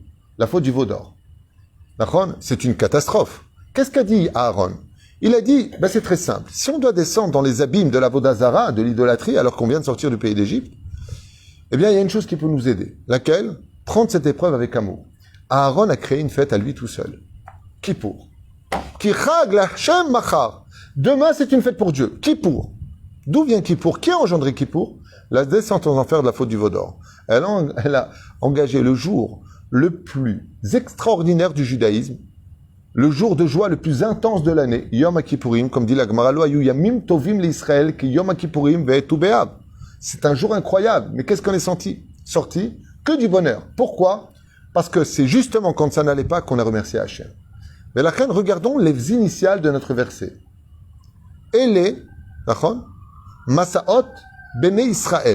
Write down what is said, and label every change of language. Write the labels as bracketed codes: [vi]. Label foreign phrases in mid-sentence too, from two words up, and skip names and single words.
[fr] La faute du veau d'or. C'est une catastrophe. Qu'est-ce qu'a dit Aaron? Il a dit, c'est très simple. Si on doit descendre dans les abîmes de la Vodazara, de l'idolâtrie, alors qu'on vient de sortir du pays d'Égypte, eh bien, il y a une chose qui peut nous aider. Laquelle? Prendre cette épreuve avec amour. Aaron a créé une fête à lui tout seul. Kippour. [he] כי חג לה' מחר. [fr] Demain, c'est une fête pour Dieu. Kippour. D'où vient Kippour? Qui a engendré Kippour? La descente en enfer de la faute du veau d'or. Elle a engagé le jour le plus extraordinaire du judaïsme, le jour de joie le plus intense de l'année, [he] יום הכיפורים, [fr] comme dit la Gemara, [he] לא היו ימים טובים לישראל כיום הכיפורים וכט"ו באב. [fr] C'est un jour incroyable. Mais qu'est-ce qu'on est sorti? Que du bonheur. Pourquoi? Parce que c'est justement quand ça n'allait pas qu'on a remercié Hachem. Mais la reine, regardons les initiales de notre verset. [he] אלה מסעי בני ישראל.